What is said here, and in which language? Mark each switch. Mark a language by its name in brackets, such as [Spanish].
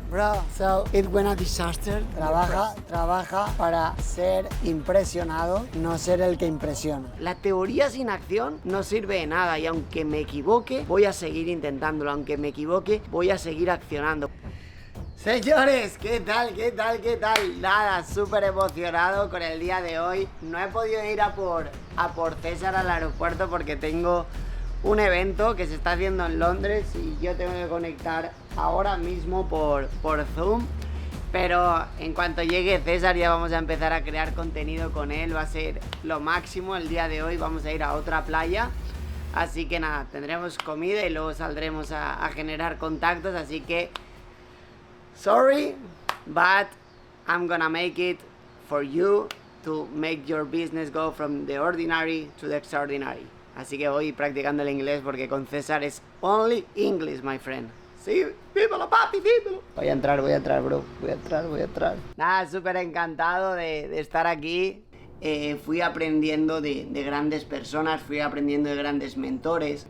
[English] Bro, so it went a disaster. [Spanish] Trabaja para ser impresionado, no ser el que impresiona. La teoría sin acción no sirve de nada y aunque me equivoque, voy a seguir intentándolo. Aunque me equivoque, voy a seguir accionando. Señores, ¿qué tal? Nada, súper emocionado con el día de hoy. No he podido ir a por César al aeropuerto porque tengo un evento que se está haciendo en Londres y yo tengo que conectar ahora mismo por Zoom. Pero en cuanto llegue César ya vamos a empezar a crear contenido con él. Va a ser lo máximo el día de hoy. Vamos a ir a otra playa. Así que nada, tendremos comida y luego saldremos a generar contactos. Así que... [English] sorry, but I'm gonna make it for you to make your business go from the ordinary to the extraordinary. [Spanish] Así que voy practicando el inglés porque con César es [English] only English, my friend. [Spanish] Sí, dímelo, papi, dímelo. Voy a entrar, bro. Voy a entrar. Nada, súper encantado de estar aquí. Fui aprendiendo de grandes personas, fui aprendiendo de grandes mentores.